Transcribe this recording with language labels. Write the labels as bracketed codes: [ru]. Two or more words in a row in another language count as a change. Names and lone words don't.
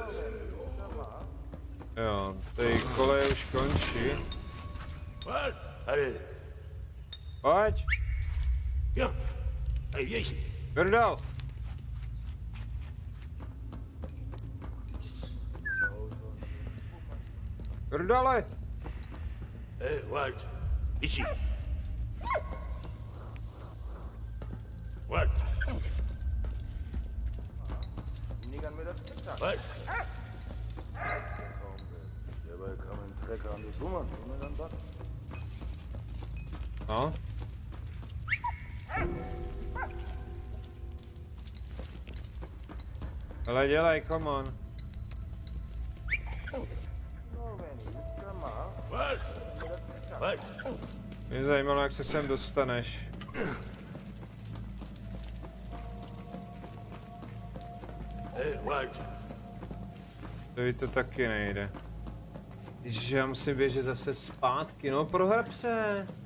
[cs] Jo, tady koleje už končí. [en] What? Hej. [cs] Pojď, Jo. Hej, jeď. Brdal. Brdale. [en] Hey, what? Ichi. What? What? [cs] No. Ale dělej, [en] come on. What? What? [cs] Mě zajímalo, jak se sem dostaneš. [en] Hey, what? [cs] To taky nejde. Že já musím běžet zase zpátky, no prohrab se.